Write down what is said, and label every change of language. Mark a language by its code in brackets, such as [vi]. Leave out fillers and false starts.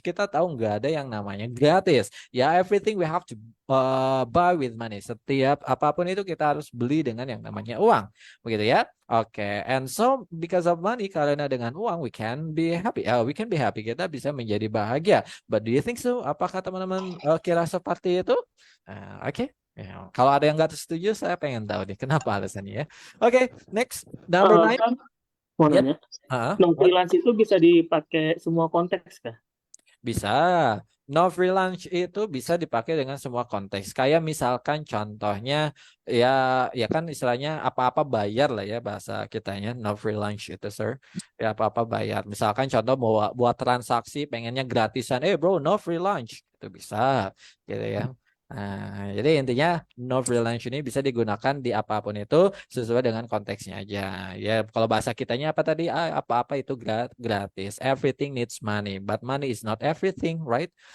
[id] Kita tahu nggak ada yang namanya gratis. [en] Ya, everything we have to buy with money. [id] Setiap apapun itu kita harus beli dengan yang namanya uang. Begitu ya. [en] Oke. And so because of money, [id] karena dengan uang [en] we can be happy. We can be happy. [id] Kita bisa menjadi bahagia. [en] But do you think so? [id] Apakah teman-teman kira seperti itu? [en] Oke. [id] Ya, kalau ada yang nggak setuju, saya pengen tahu nih kenapa alasannya ya. [en] Oke, next number 9. [id] Kan mau Yep. nanya, no freelance itu bisa dipakai semua konteks kah? Bisa. No free lunch itu bisa dipakai dengan semua konteks. Kayak misalkan contohnya ya kan istilahnya apa-apa bayar lah ya bahasa kitanya. No free lunch itu, sir. Ya apa-apa bayar. Misalkan contoh buat transaksi pengennya gratisan. Bro, no free lunch. Itu bisa gitu ya. Nah, jadi intinya no free lunch ini bisa digunakan di apapun itu sesuai dengan konteksnya aja. Ya, kalau bahasa kitanya apa tadi? Apa-apa itu gratis. [en] Everything needs money, but money is not everything, right?